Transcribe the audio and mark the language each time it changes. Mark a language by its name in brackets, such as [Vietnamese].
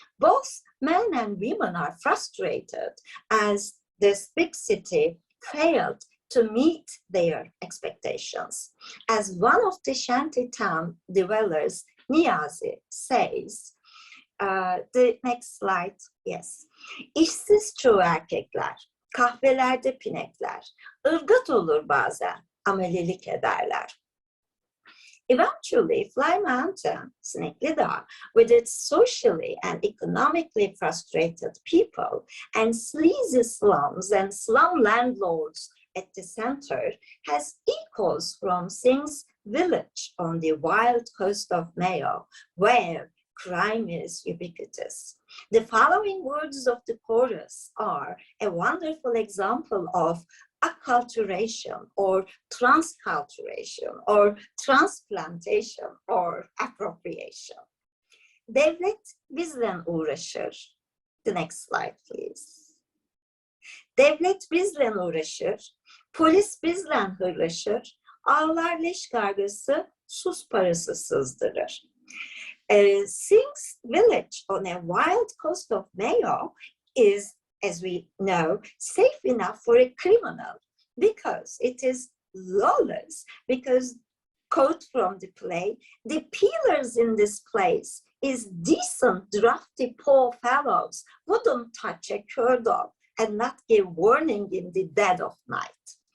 [English] Both men and women are frustrated as this big city failed to meet their expectations. As one of the shantytown dwellers, Niyazi, says, the next slide, yes. [Turkish] İşsiz çoğu erkekler, kahvelerde pinekler, ırgat olur bazen, amelelik ederler. [English] Eventually, Fly Mountain, Sineklida, with its socially and economically frustrated people and sleazy slums and slum landlords at the center, has echoes from Singh's village on the wild coast of Mayo, where crime is ubiquitous. The following words of the chorus are a wonderful example of acculturation or transculturation or transplantation or appropriation. [Turkish] Devlet bizle uğraşır. [English] The next slide, please. [Turkish] Devlet bizle uğraşır, polis bizle hırlaşır, ağlar leş kargası sus parası sızdırır. [English] Singh's village on a wild coast of Mayo is, as we know, safe enough for a criminal because it is lawless, because, quote from the play, the peelers in this place is decent, drafty poor fellows, wouldn't touch a cur dog and not give warning in the dead of night.